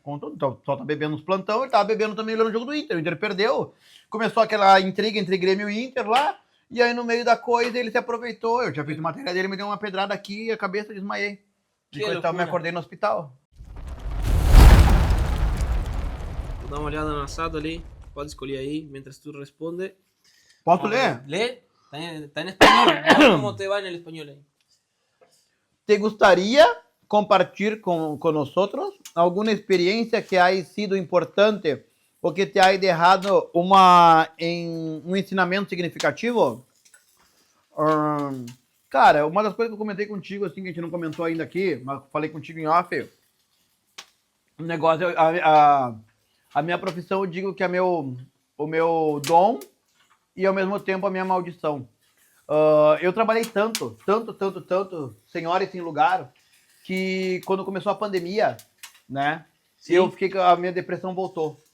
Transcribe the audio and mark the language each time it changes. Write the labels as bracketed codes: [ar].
[pt] Com tudo, só tá bebendo nos plantão, ele tava bebendo também lá no jogo do Inter. O Inter perdeu, começou aquela intriga entre Grêmio e Inter lá, e aí no meio da coisa ele se aproveitou. Eu tinha feito matéria dele, me deu uma pedrada aqui e a cabeça desmaiei. E coisa e tal, me acordei no hospital. Vou dar uma olhada no assado ali, pode escolher aí, mientras tu responde. Posso ler? [es] Lee, está en español. ¿Cómo te va en el español ahí? ¿Te gustaría compartir con nosotros alguna experiencia que haya sido importante o que te haya dejado un ensinamento significativo? [pt] Cara, uma das coisas que eu comentei contigo, assim, que a gente não comentou ainda aqui, mas falei contigo em off, o negócio, a minha profissão, eu digo que é o meu dom e ao mesmo tempo a minha maldição. Eu trabalhei tanto, sem hora e sem lugar, que quando começou a pandemia, né, a minha depressão voltou.